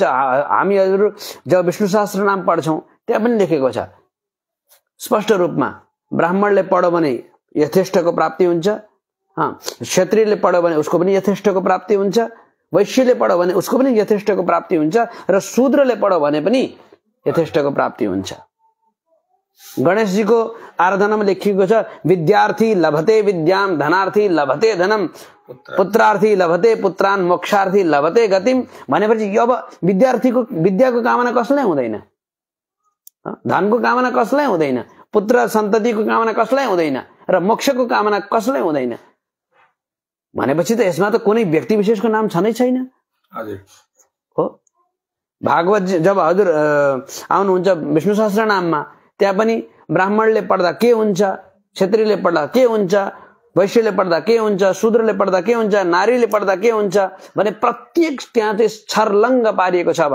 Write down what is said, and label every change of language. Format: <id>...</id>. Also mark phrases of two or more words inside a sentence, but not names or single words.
<ne>हामीहरू जब विष्णु सहस्त्र नाम पढ्छौं त्यहाँ पनि लेखेको छ स्पष्ट रूपमा, ब्राह्मणले पढ्यो भने यथेष्टको प्राप्ति हुन्छ, क्षत्रियले पढ्यो भने उसको पनि यथेष्टको प्राप्ति हुन्छ, वैश्यले पढ्यो भने उसको पनि यथेष्टको प्राप्ति हुन्छ र शूद्रले पढ्यो भने पनि यथेष्टको प्राप्ति हुन्छ। गणेशजीको आराधनामा लेखिएको छ</ne> <sa>विद्यार्थी लभते विद्याम, धनार्थी लभते धनम, पुत्रार्थी लभते पुत्रान, मोक्षार्थी लभते गतिम।</sa> <ne>भनेपछि अब विद्यार्थीको विद्याको कामना कसैलाई हुँदैन, धनको कामना कसलाई हुँदैन, पुत्र सन्ततिको कामना कसलाई हुँदैन र मोक्षको कामना कसलाई हुँदैन भनेपछि त यसमा त कुनै व्यक्ति विशेषको नाम छनै छैन। हजुर हो, भागवत जब हजुर आउनुहुन्छ विष्णु सहस्रनाममा त्यहाँ पनि ब्राह्मणले पढ्दा के हुन्छ, क्षत्रियले पढ्दा के हुन्छ, वैश्यले पढ्दा के हुन्छ, शूद्रले पढ्दा के हुन्छ, नारीले पढ्दा के हुन्छ भने प्रत्येक त्यहाँ चाहिँ छर्लङ्ग पारिएको छ।</ne>